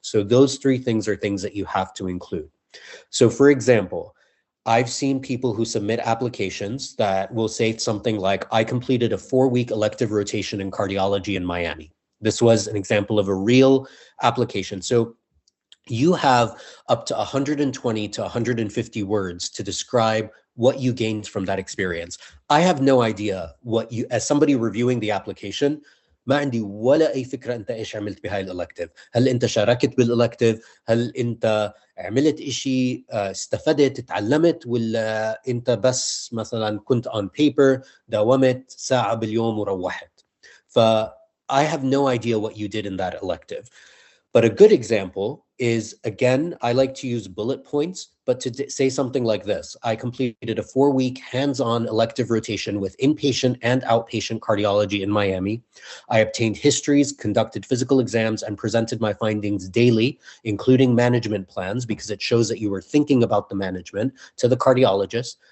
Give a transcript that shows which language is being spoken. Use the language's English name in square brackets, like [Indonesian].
[English] So those 3 things are things that you have to include. So for example, I've seen people who submit applications that will say something like, I completed a 4-week elective rotation in cardiology in Miami. This was an example of a real application. So you have up to 120 to 150 words to describe what you gained from that experience. I have no idea as somebody reviewing the application, [Arabic] ما عندي ولا أي فكرة أنت إيش عملت بهاي الإلكتيف. هل أنت شاركت بالإلكتيف؟ هل أنت عملت إشي استفدت تعلمت؟ ولا أنت بس مثلا كنت [English] on paper [Arabic] داومت ساعة باليوم وروحت؟ [English] I have no idea what you did in that elective. But a good example is, again, I like to use bullet points, but to say something like this: I completed a 4-week hands-on elective rotation with inpatient and outpatient cardiology in Miami. I obtained histories, conducted physical exams, and presented my findings daily, including management plans, because it shows that you were thinking about the management, to the cardiologist.